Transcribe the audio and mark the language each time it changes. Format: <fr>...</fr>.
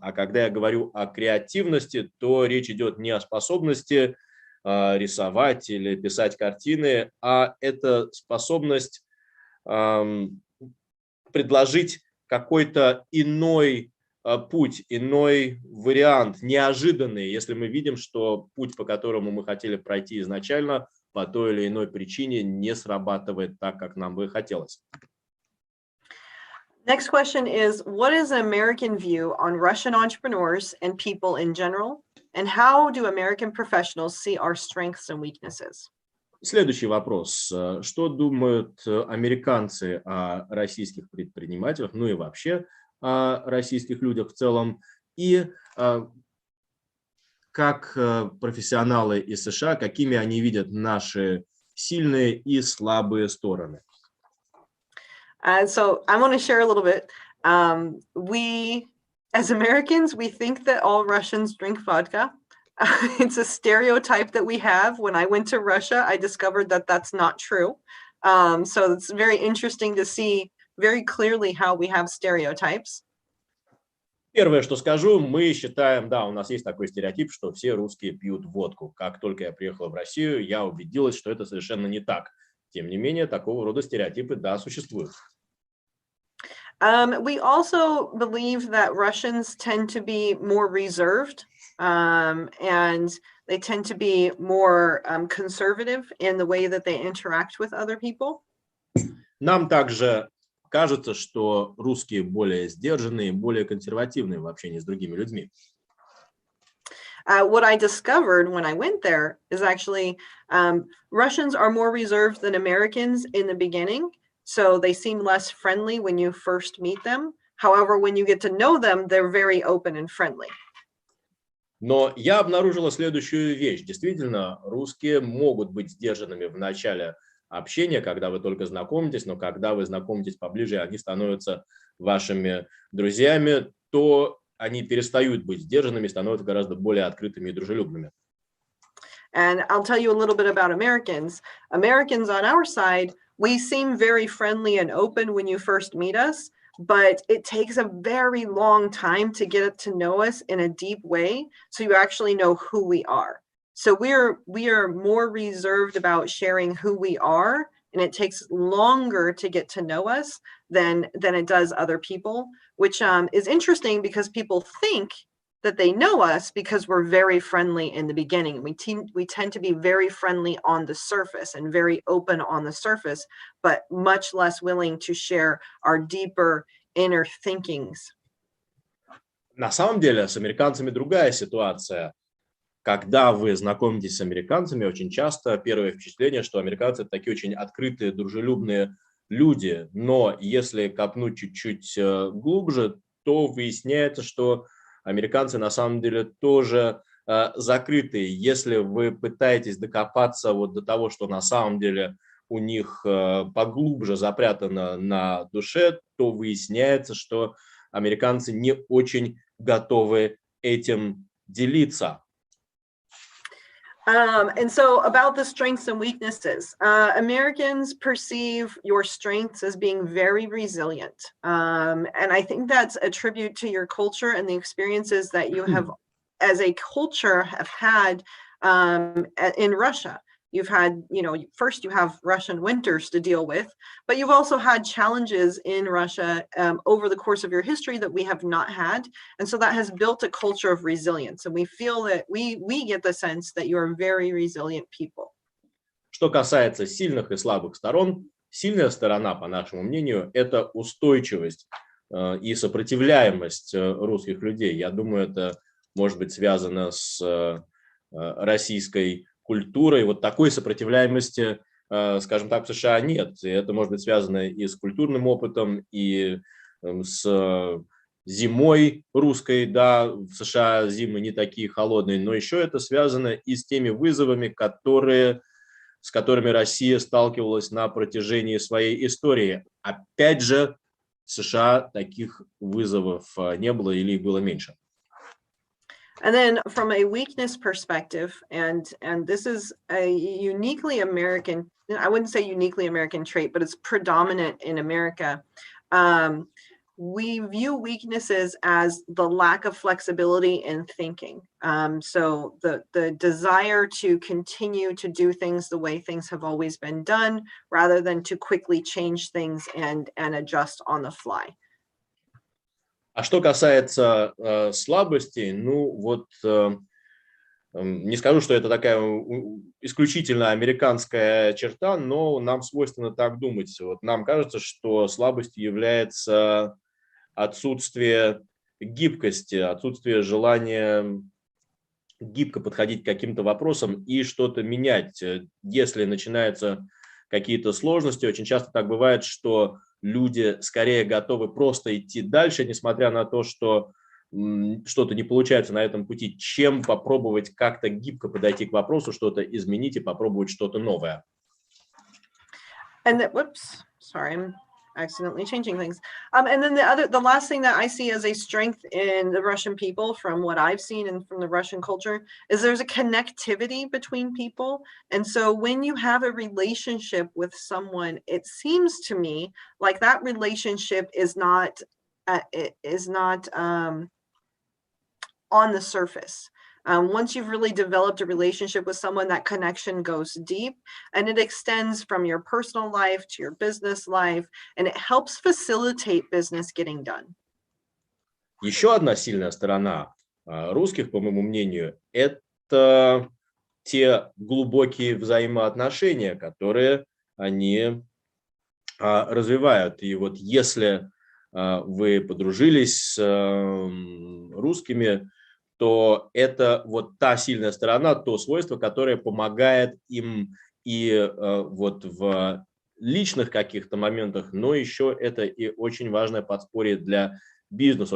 <ru>А когда я говорю о креативности, то речь идет не о способности рисовать или писать картины, а это способность предложить какой-то иной путь, иной вариант, неожиданный, если мы видим, что путь, по которому мы хотели пройти изначально, по той или иной причине не срабатывает так, как нам бы хотелось.</ru> <en>Next question is, what is an American view on Russian entrepreneurs and people in general? And how do American professionals see our strengths and weaknesses?</en> <ru>Следующий вопрос. Что думают американцы о российских предпринимателях, ну и вообще о российских людях в целом, и как профессионалы из США, какими они видят наши сильные и слабые стороны?</ru> <en>So I want to share a little bit. We, as Americans, we think that all Russians drink vodka. It's a stereotype that we have. When I went to Russia, I discovered that that's not true. So it's very interesting to see very clearly how we have stereotypes.</en> <ru>Первое, что скажу, мы считаем, да, у нас есть такой стереотип, что все русские пьют водку. Как только я приехал в Россию, я убедилась, что это совершенно не так. Тем не менее, такого рода стереотипы, да, существуют.</ru> <en>We also believe that Russians tend to be more reserved, and they tend to be more conservative in the way that they interact with other people.</en> <ru>Нам также кажется, что русские более сдержанные, более консервативные в общении с другими людьми.</ru> <en>What I discovered when I went there is actually Russians are more reserved than Americans in the beginning. So they seem less friendly when you first meet them. However, when you get to know them, they're very open and friendly.</en> <ru>Но я обнаружила следующую вещь. Действительно, русские могут быть сдержанными в начале общения, когда вы только знакомитесь, но когда вы знакомитесь поближе, они становятся вашими друзьями, то они перестают быть сдержанными, становятся гораздо более открытыми и дружелюбными.</ru> <en>And I'll tell you a little bit about Americans. Americans on our side, we seem very friendly and open when you first meet us, but it takes a very long time to get to know us in a deep way, so you actually know who we are. So we are more reserved about sharing who we are, and it takes longer to get to know us than it does other people, which is interesting because people think that they know us because we're very friendly in the beginning. We tend to be very friendly on the surface and very open on the surface, but much less willing to share our deeper inner thinkings.</en> <ru>На самом деле с американцами другая ситуация. Когда вы знакомитесь с американцами, очень часто первое впечатление, что американцы это такие очень открытые, дружелюбные люди. Но если копнуть чуть-чуть глубже, то выясняется, что американцы на самом деле тоже закрытые. Если вы пытаетесь докопаться вот до того, что на самом деле у них поглубже запрятано на душе, то выясняется, что американцы не очень готовы этим делиться.</ru> <en>And so about the strengths and weaknesses, Americans perceive your strengths as being very resilient. And I think that's a tribute to your culture and the experiences that you have as a culture have had in Russia. You've had, first you have Russian winters to deal with, but you've also had challenges in Russia over the course of your history that we have not had. And so that has built a culture of resilience. And we feel that we get the sense that you're very resilient people.</en> <ru>Что касается сильных и слабых сторон, сильная сторона, по нашему мнению, это устойчивость и сопротивляемость русских людей. Я думаю, это может быть связано с российской культурой. Вот такой сопротивляемости, скажем так, в США нет. И это может быть связано и с культурным опытом, и с зимой русской. Да, в США зимы не такие холодные, но еще это связано и с теми вызовами, с которыми Россия сталкивалась на протяжении своей истории. Опять же, в США таких вызовов не было или их было меньше.</ru> <en>And then from a weakness perspective, and this is a uniquely American, I wouldn't say uniquely American trait, but it's predominant in America. We view weaknesses as the lack of flexibility in thinking. So the desire to continue to do things the way things have always been done, rather than to quickly change things and adjust on the fly.</en> <ru>А что касается слабостей, ну вот не скажу, что это такая исключительно американская черта, но нам свойственно так думать. Вот нам кажется, что слабостью является отсутствие гибкости, отсутствие желания гибко подходить к каким-то вопросам и что-то менять. Если начинаются какие-то сложности, очень часто так бывает, что люди скорее готовы просто идти дальше, несмотря на то, что что-то не получается на этом пути, чем попробовать как-то гибко подойти к вопросу, что-то изменить и попробовать что-то новое.</ru> <en>And that, whoops, sorry, I'm accidentally changing things. And then the last thing that I see as a strength in the Russian people, from what I've seen and from the Russian culture, is there's a connectivity between people. And so when you have a relationship with someone, it seems to me like that relationship is not on the surface. Once you've really developed a relationship with someone, that connection goes deep, and it extends from your personal life to your business life, and it helps facilitate business getting done.</en> <ru>Еще одна сильная сторона русских, по моему мнению, это те глубокие взаимоотношения, которые они развивают. И вот если вы подружились с русскими, то это вот та сильная сторона, то свойство, которое помогает им и вот в личных каких-то моментах, но еще это и очень важное подспорье для бизнеса.</ru>